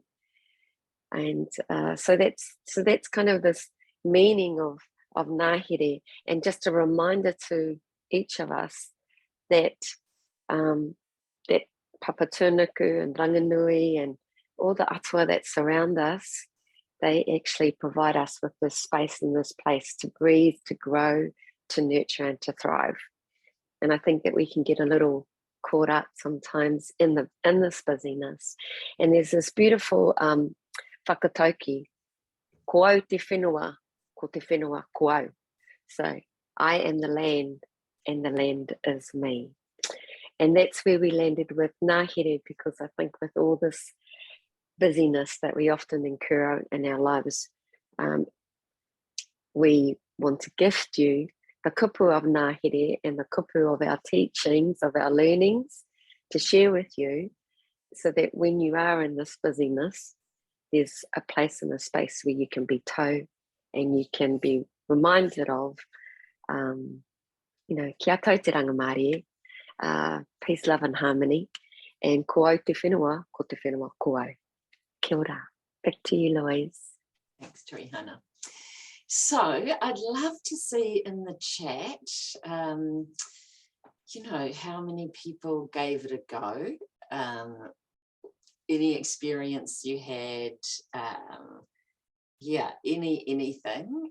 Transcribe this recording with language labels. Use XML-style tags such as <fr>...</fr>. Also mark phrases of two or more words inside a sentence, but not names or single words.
<en>And so that's kind of this meaning of Ngahere, and just a reminder to each of us that that Papatūānuku and Ranginui and all the atua that surround us, they actually provide us with this space and this place to breathe, to grow, to nurture, and to thrive. And I think that we can get a little caught up sometimes in this busyness. And there's this beautiful whakatauki,</en> <mi>ko au te whenua, ko te whenua ko au.</mi> <en>So I am the land and the land is me. And that's where we landed with Ngahere, because I think with all this busyness that we often incur in our lives, we want to gift you the kupu of Ngahere and the kupu of our teachings, of our learnings, to share with you, so that when you are in this busyness, there's a place and a space where you can be tau, and you can be reminded of, you know,</en> <mi>kia tau te rangamārie,</mi> <en>peace, love and harmony, and</en> <mi>ko au te whenua, ko te whenua ko au. Kia ora.</mi> <en>Back to you, Louise. Thanks, Tuihana. So I'd love to see in the chat, you know, how many people gave it a go, any experience you had, yeah, anything.</en>